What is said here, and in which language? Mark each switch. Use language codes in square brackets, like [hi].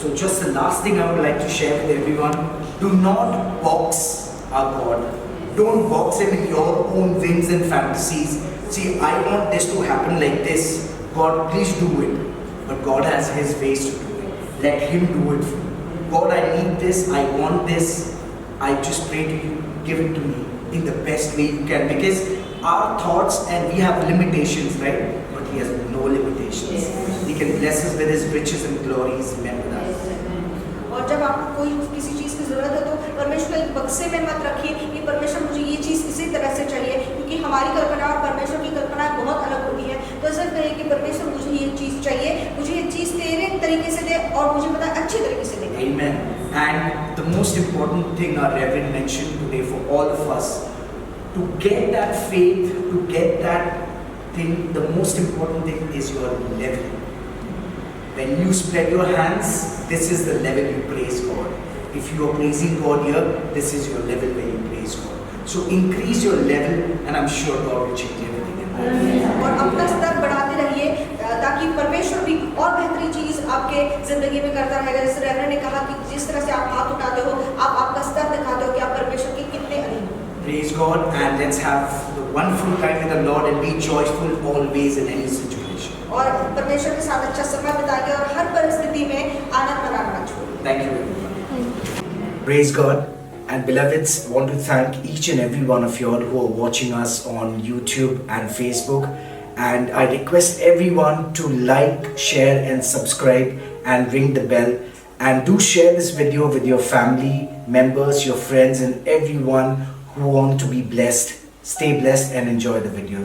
[en] So just the last thing I would like to share with everyone: do not box our God. Don't box him in your own whims and fantasies. See, I want this to happen like this. God, please do it. But God has His ways to do it. Let Him do it for you. God, I need this. I want this. I just pray to you. Give it to me in the best way you can. Because our thoughts and we have limitations, right? But He has no limitations. He can bless us with His riches and glories. Remember that. [hi] और और जब आपको कोई किसी चीज़ की ज़रूरत है तो परमेश्वर को एक बक्से में मत रखिए कि परमेश्वर मुझे ये चीज़ इसी तरह से चाहिए, क्योंकि हमारी कल्पना और परमेश्वर की कल्पना बहुत अलग होती है। तो सिर्फ कहिए कि परमेश्वर मुझे ये चीज़ चाहिए, मुझे ये चीज़ तेरे तरीके से दे और मुझे पता है अच्छी तरीके से दे। [en] Amen. And the most important thing our Reverend mentioned today for all of us, to get that faith, to get that thing, the most important thing is your level. When you spread your hands, this is the level you praise God. If you are praising God here, this is your level where you praise God. So increase your level and I'm sure God will change everything in life. [hi] और अपना स्तर बढ़ाते रहिए ताकि परमेश्वर भी और बेहतरीन चीज़ आपके ज़िंदगी में करता रहेगा। जैसे रेवरेंड ने कहा कि जिस तरह से आप हाथ उठाते हो, आप आपका स्तर दिखाते हो कि आप परमेश्वर के कितने अधीन हो। [en] Praise God and let's have the wonderful time with the Lord and be joyful always in any situation. [hi] और परमेश्वर के साथ अच्छा समय बिताइए और हर परिस्थिति में आनंद मनाना ना छोड़िए। [en] Thank you everyone. Praise God. And beloveds, want to thank each and every one of you all who are watching us on YouTube and Facebook. And I request everyone to like, share and subscribe and ring the bell. And do share this video with your family members, your friends and everyone who want to be blessed. Stay blessed and enjoy the videos.